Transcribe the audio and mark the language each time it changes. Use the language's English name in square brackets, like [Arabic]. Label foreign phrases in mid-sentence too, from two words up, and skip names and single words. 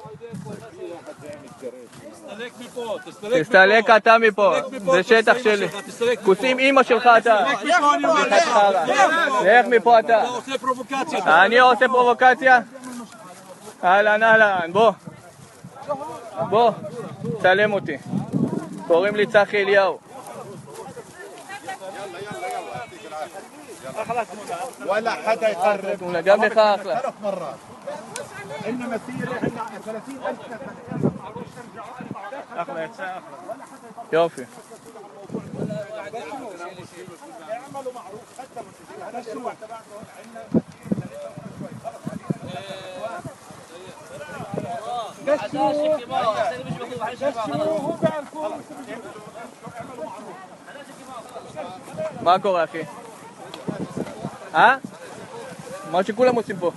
[Hebrew] תסתלק אתה מפה, זה שטח שלי. כוסים אמא שלך אתה. לך מפה אתה. אני עושה פרובוקציה? אהלן אהלן, בוא, צלם אותי. קוראים לי צחי אליהו. [Arabic] ولا حدا يقرب [Hebrew] גם לך אחלה. [Arabic] 3 مرات إنه مسيرة 30,000 [Hebrew] אחלה, יצא אחלה. יופי. [Arabic] اعملوا معروف قدموا هذا الشروع تبعكم [Hebrew] מה קורה אחי? מה שכולם עושים פה.